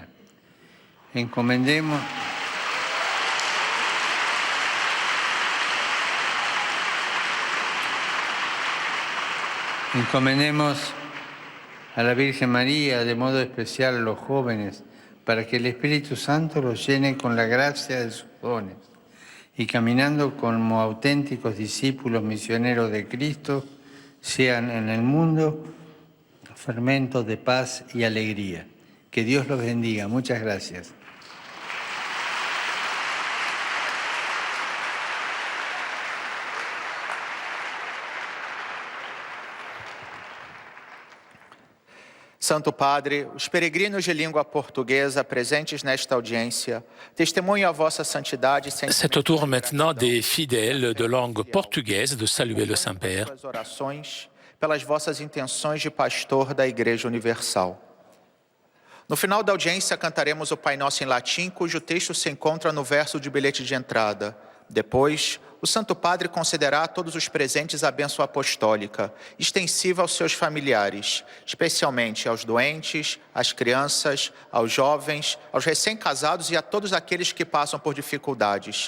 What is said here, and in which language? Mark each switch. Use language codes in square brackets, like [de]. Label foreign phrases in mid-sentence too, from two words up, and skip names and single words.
[es] Encomendemos a la Virgen María, de modo especial a los jóvenes, para que el Espíritu Santo los llene con la gracia de sus dones y caminando como auténticos discípulos misioneros de Cristo, sean en el mundo fermentos de paz y alegría. Que Dios los bendiga. Muchas gracias. [pt] Santo Padre, os peregrinos de língua portuguesa presentes nesta audiência testemunham a vossa santidade sem [fr] C'est au tour maintenant des fidèles de langue portugaise de saluer le Saint-Père. [pt] suas orações pelas vossas intenções de pastor da Igreja Universal. No final da audiência, cantaremos o Pai Nosso em latim, cujo texto se encontra no verso de bilhete de entrada. Depois, o Santo Padre concederá a todos os presentes a bênção apostólica, extensiva aos seus familiares, especialmente aos doentes, às crianças, aos jovens, aos recém-casados e a todos aqueles que passam por dificuldades.